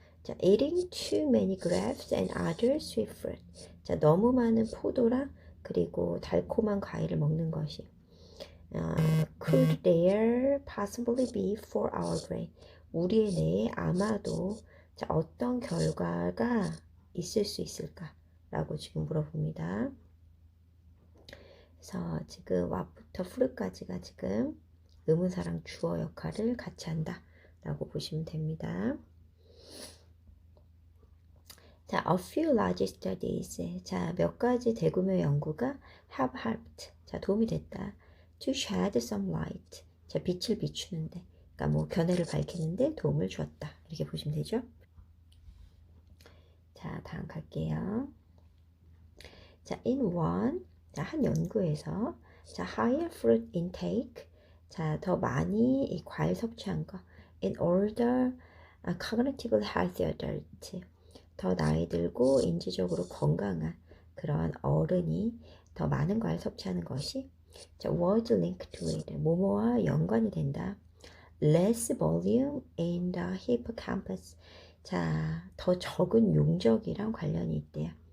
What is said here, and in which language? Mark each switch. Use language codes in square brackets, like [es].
[en] 자, eating too many grapes and other sweet fruit. [ko] 자, 너무 많은 포도랑 그리고 달콤한 과일을 먹는 것이 [en] could there possibly be for our brain? [ko] 우리의 뇌에 아마도 자, 어떤 결과가 있을 수 있을까? 라고 지금 물어봅니다. 그래서 지금 what부터 fruit까지가 지금 의문사랑 주어 역할을 같이 한다 라고 보시면 됩니다. [en] 자, a few large studies. [ko] 자, 몇 가지 대규모 연구가 [en] have helped. [ko] 자, 도움이 됐다. [en] to shed some light. [ko] 자, 빛을 비추는데. 그러니까 뭐 견해를 밝히는데 도움을 주었다. 이렇게 보시면 되죠. 자, 다음 갈게요. 자, [en] in one. [ko] 자, 한 연구에서 자, [en] higher fruit intake. [ko] 자, 더 많이 이 과일 섭취한 거. [en] in order cognitively healthy adult. [ko] 더 나이 들고 인지적으로 건강한 그런 어른이 더 많은 과일 섭취하는 것이 자, [en] was linked to it. [ko] 뭐뭐와 연관이 된다. [en] less volume in the hippocampus. [ko] 자, 더 적은 용적이랑 관련이 있대요.